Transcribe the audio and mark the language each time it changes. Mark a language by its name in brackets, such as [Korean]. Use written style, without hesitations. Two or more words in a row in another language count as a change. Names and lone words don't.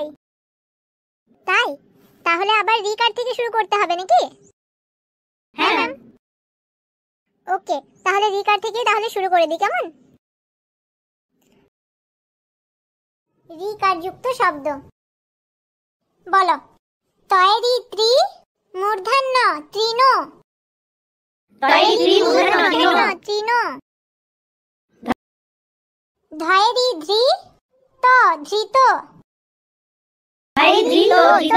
[Bangla] তাই তাহলে আবার রিকার থেকে শুরু করতে হবে নাকি? হ্যাঁ ম্যাম। ওকে, তাহলে রিকার থেকে তাহলে শুরু করে দিই, কেমন? রিকার যুক্ত শব্দ বলো। তয়েরি ত্রি মূর্ধন্য তৃণ। তয়েরি ত্রি মূর্ধন্য তৃণ। তৃণ। ধয়েরি ধৃ ত ধৃত। ধয়েরি ধৃত ধৃত।